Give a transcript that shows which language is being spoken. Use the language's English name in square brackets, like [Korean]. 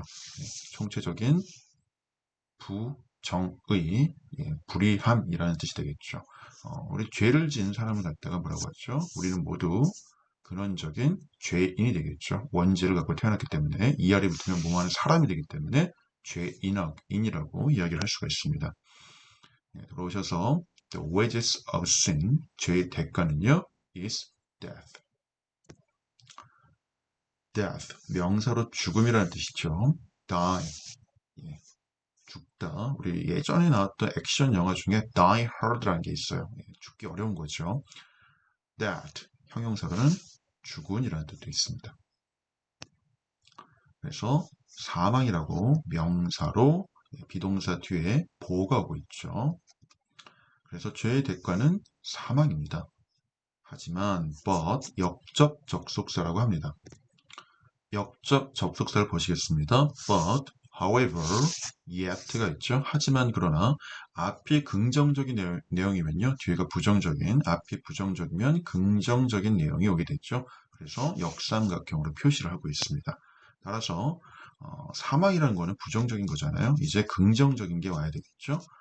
[Korean] 예, 총체적인 부정의, 예, 불의함이라는 뜻이 되겠죠. 우리 죄를 지은 사람을 갖다가 뭐라고 하죠? 우리는 모두 근원적인 죄인이 되겠죠. 원죄를 갖고 태어났기 때문에 이 아래 붙으면 뭐하는 사람이 되기 때문에 죄인이라고 이야기를 할 수가 있습니다. 네, 들어오셔서 [English] the wages of sin, [Korean] 죄의 대가는요 [English] is death. [Korean] death, 명사로 죽음이라는 뜻이죠. die, 예, 죽다. 우리 예전에 나왔던 액션 영화 중에 die hard라는 게 있어요. 예, 죽기 어려운 거죠. that, 형용사로는 죽은이라는 뜻도 있습니다. 그래서 사망이라고 명사로 비동사 뒤에 보호가 오고 있죠. 그래서 죄의 대가는 사망입니다. 하지만 but 역접 접속사라고 합니다. 역접 접속사를 보시겠습니다. but, however, yet가 있죠. 하지만 그러나 앞이 긍정적인 내용이면요. 뒤에가 부정적인, 앞이 부정적이면 긍정적인 내용이 오게 됐죠. 그래서 역삼각형으로 표시를 하고 있습니다. 따라서 사망이라는 거는 부정적인 거잖아요. 이제 긍정적인 게 와야 되겠죠.